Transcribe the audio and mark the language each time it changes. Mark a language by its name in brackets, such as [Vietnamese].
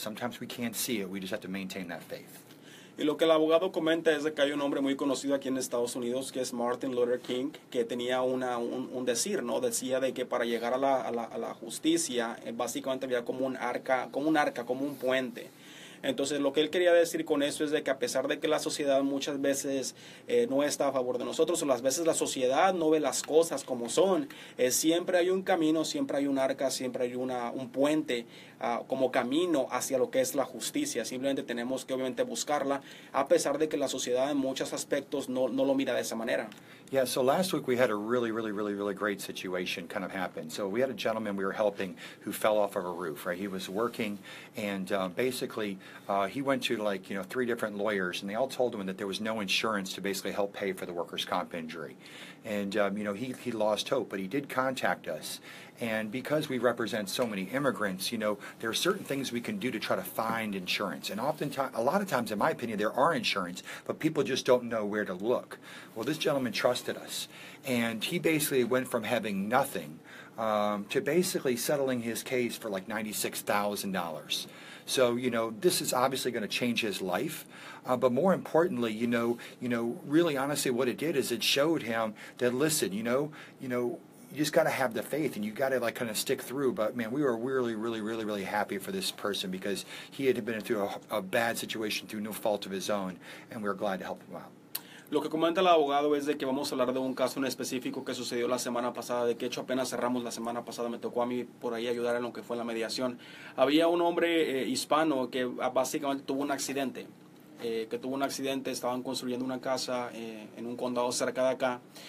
[English] Sometimes we can't see it. We just have to maintain that faith. [Spanish] Y lo que el abogado comenta es de que hay un hombre muy conocido aquí en Estados Unidos que es Martin Luther King, que tenía un decir, ¿no? Decía de que para llegar a la justicia, básicamente había como un arca, como un puente. Entonces, lo que él quería decir con eso es de que a pesar de que la sociedad muchas veces no está a favor de nosotros, o las veces la sociedad no ve las cosas como son, siempre hay un camino, siempre hay un arca, siempre hay un puente como camino hacia lo que es la justicia. Simplemente tenemos que obviamente buscarla, a pesar de que la sociedad en muchos aspectos no lo mira de esa manera. [English] Yeah, so last week we had a really, really, really, really great situation kind of happen. So we had a gentleman we were helping who fell off of a roof, right? He was working, and basically he went to 3 different lawyers, and they all told him that there was no insurance to basically help pay for the workers' comp injury. And, he lost hope, but he did contact us. And because we represent so many immigrants, there are certain things we can do to try to find insurance. And a lot of times, in my opinion, there are insurance, but people just don't know where to look. Well, this gentleman trusted us, and he basically went from having nothing to basically settling his case for like $96,000. So, this is obviously going to change his life. But more importantly, really honestly what it did is it showed him that, listen, you just got to have the faith, and you got to kind of stick through. But man, we were really, really, really, really happy for this person because he had been through a bad situation through no fault of his own, and we were glad to help him out. [Spanish] Lo que comenta el abogado es de que vamos a hablar de un caso en específico que sucedió la semana pasada, de que hecho apenas cerramos la semana pasada, me tocó a mí por ahí ayudar en lo que fue la mediación. Había un hombre hispano que básicamente tuvo un accidente. que tuvo un accidente, estaban construyendo una casa en un condado cerca de acá.